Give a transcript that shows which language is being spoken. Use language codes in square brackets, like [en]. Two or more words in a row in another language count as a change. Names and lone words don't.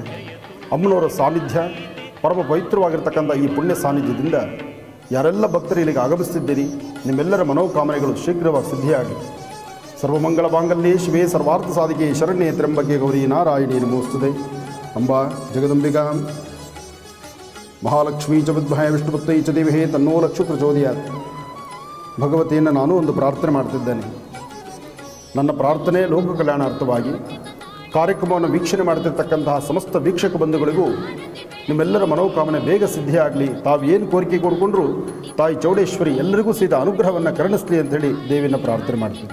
[kn] ಅಮ್ಮನವರ ಸಾನ್ನಿಧ್ಯ, ಪರಮ ಪವಿತ್ರವಾಗಿರ್ತಕ್ಕಂಥ ಈ ಪುಣ್ಯ ಸಾನ್ನಿಧ್ಯದಿಂದ ಯಾರೆಲ್ಲ ಭಕ್ತರು ಇಲ್ಲಿಗೆ ಆಗಮಿಸ್ತಿದ್ದೀರಿ, ನಿಮ್ಮೆಲ್ಲರ ಮನೋಕಾಮನೆಗಳು ಶೀಘ್ರವಾಗಿ ಸಿದ್ಧಿಯಾಗಲಿ. [sa] ಸರ್ವಮಂಗಳ ಮಾಂಗಲ್ಯೇ ಶಿವೇ ಸರ್ವಾರ್ಥ ಸಾಧಿಕೆ ಶರಣ್ಯೇ ತ್ರ್ಯಂಬಕೆ ಗೌರಿ ನಾರಾಯಣಿ ನಮೋಸ್ತುತೆ. ಅಂಬಾ ಜಗದಂಬಿಕಾ ಮಹಾಲಕ್ಷ್ಮೀ ಚ ವಿದ್ಮಹೇ ವಿಷ್ಣುಪುತ್ರೈ ಚ ದೇವಹೇ ತನ್ನೋ ಲಕ್ಷ್ಮೀ ಪ್ರಚೋದಯಾತ್. [kn] ಭಗವತಿಯನ್ನು ನಾನು ಒಂದು ಪ್ರಾರ್ಥನೆ ಮಾಡ್ತಿದ್ದೇನೆ. ನನ್ನ ಪ್ರಾರ್ಥನೆ ಲೋಕ ಕಲ್ಯಾಣಾರ್ಥವಾಗಿ ಕಾರ್ಯಕ್ರಮವನ್ನು ವೀಕ್ಷಣೆ ಮಾಡ್ತಿರ್ತಕ್ಕಂತಹ ಸಮಸ್ತ ವೀಕ್ಷಕ ಬಂಧುಗಳಿಗೂ ನಿಮ್ಮೆಲ್ಲರ ಮನೋಕಾಮನೆ ಬೇಗ ಸಿದ್ಧಿಯಾಗಲಿ. ತಾವೇನು ಕೋರಿಕೆ ಕೊಡ್ಕೊಂಡ್ರು ತಾಯಿ ಚೌಡೇಶ್ವರಿ ಎಲ್ಲರಿಗೂ ಸಹಿತ ಅನುಗ್ರಹವನ್ನು ಕರುಣಿಸಲಿ ಅಂಥೇಳಿ ದೇವಿಯನ್ನು ಪ್ರಾರ್ಥನೆ ಮಾಡ್ತೀನಿ.